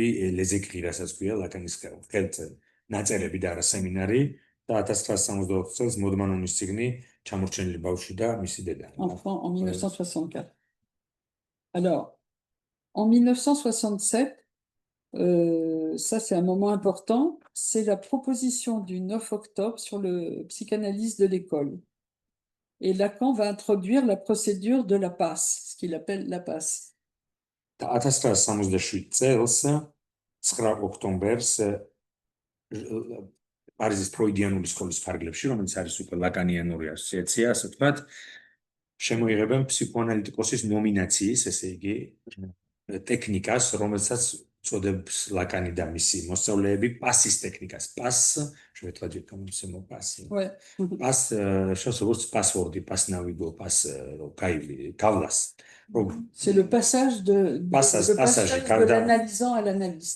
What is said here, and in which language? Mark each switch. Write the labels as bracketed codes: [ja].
[fr] les écrits, [ka] ლაკანის ხელთ ნაწერები და არა სემინარი და 1964 წელს Maud Manonis წიგნი ჩამორჩენილი ბავშვი და მისი დედა. [fr] Enfant en 1964. Alors, en 1967, ça c'est un moment important, c'est la proposition du 9 octobre sur le psychanalyse de l'école. Et Lacan va introduire la procédure de la passe, ce qu'il appelle la passe. [ka] 1967 წელს 9 ოქტომბერს პარიზის ფროიდიანული სკოლის ფარგლებში, რომელიც არის უკვე ლაკანიანური ასოციაცია, ასე ვთქვათ, შემოიღებენ ფსიქოანალიტიკოსის ნომინაციის, ესე იგი, ტექნიკას, რომელსაც წოდებს ლაკანი და მისი მოსწავლეები პასის ტექნიკას. პას, შევეთქვა ჯერ გამომცემო პასი. [fr] Ouais. [ka] პას, როგორც პასვორდი, პასნავიგო, პას გავლას. [fr] C'est le passage de l'analysant à l'analyste.